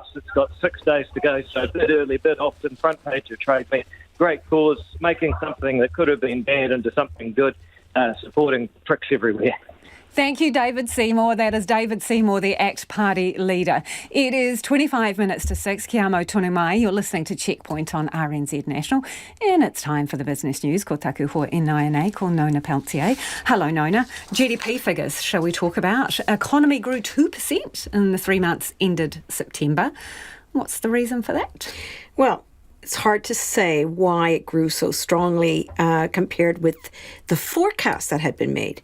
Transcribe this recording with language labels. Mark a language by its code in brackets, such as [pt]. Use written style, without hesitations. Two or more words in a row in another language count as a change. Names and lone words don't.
[en] It's got 6 days to go, so a bit early, bit often. Front page of Trade Me. Great cause, making something that could have been bad into something good, supporting pricks everywhere. Thank you, David Seymour. That is David Seymour, the ACT Party leader. It is 25 minutes to 6. [mi] Kia mau tonu mai. [en] You're listening to Checkpoint on RNZ National. And it's time for the business news. [mi] Ko taku hoa NINA, ko Nona Peltier. [en] Hello, Nona. GDP figures, shall we talk about? Economy grew 2% in the 3 months ended September. What's the reason for that? Well, it's hard to say why it grew so strongly compared with the forecast that had been made.